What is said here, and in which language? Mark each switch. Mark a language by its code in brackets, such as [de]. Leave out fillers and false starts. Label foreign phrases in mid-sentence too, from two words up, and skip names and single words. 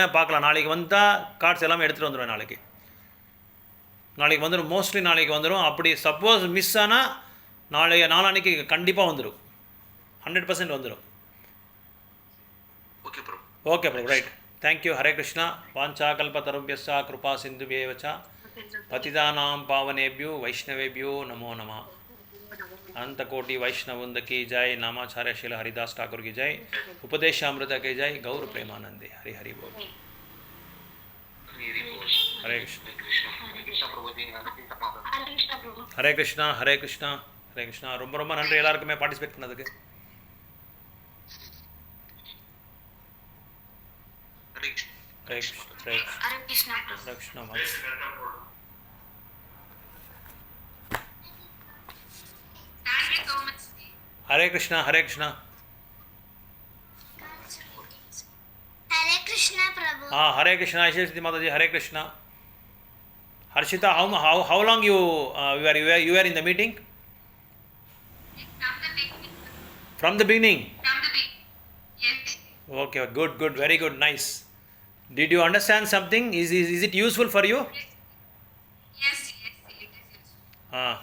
[ta] பார்க்கலாம், நாளைக்கு வந்தால் கார்ட்ஸ் எல்லாமே எடுத்துகிட்டு வந்துடுவேன். நாளைக்கு வந்துடும், மோஸ்ட்லி நாளைக்கு வந்துடும். அப்படி [en] suppose miss [ta] ஆனால் நாளான்னைக்கு கண்டிப்பாக வந்துடும், 100% வந்துடும். [en] Okay Prabhu, right. Thank you. [sa] हरे कृष्ण. वाञ्छा कल्प तरुभ्यश्च कृपा सिन्धुभ्य एव च पतितानां पावनेभ्यो वैष्णवेभ्यो नमो नमः. [hi] अनंत कोटि वैष्णववृंद की जय. नामाचार्य श्रील हरिदास ठाकुर की जय. उपदेशामृत की जय. गौर प्रेमानंदे. हरि हरि बोल. [sa] हरे कृष्ण. हरे कृष्णा. हरे कृष्णा. हरे कृष्णा. [ta] ரொம்ப நன்றி எல்லாருக்குமே பார்ட்டிசிபேட் பண்ணதுக்கு. [sa] हरे कृष्णा. हरे कृष्णा. हरे कृष्णा. हरे कृष्णा. हरे कृष्णा प्रभु. हरे कृष्णा. ऐश्वर्य माता जी. हरे कृष्णा. हर्षिता, [en] how long you were in the meeting? From the beginning. Yes. Okay, good, very good, nice. Did you understand something? Is it useful for you? Yes, it is.